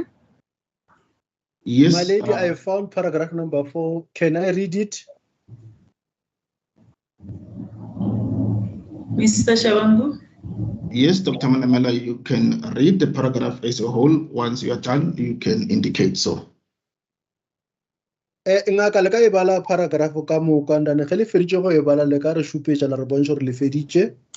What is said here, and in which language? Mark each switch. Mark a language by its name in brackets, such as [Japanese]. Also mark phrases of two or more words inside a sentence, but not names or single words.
[English] Yes. My lady, I found paragraph number 4. Can I read it? Mr. Shabangu? Yes, Dr. Manamela, you can read the paragraph as a whole. Once you are done, you can indicate so. [Northern Sotho] Ngaka le ka e bala paragraph ka moka ndane ge le feditše go e bala le ka re šupetša la re bontsha gore le feditše.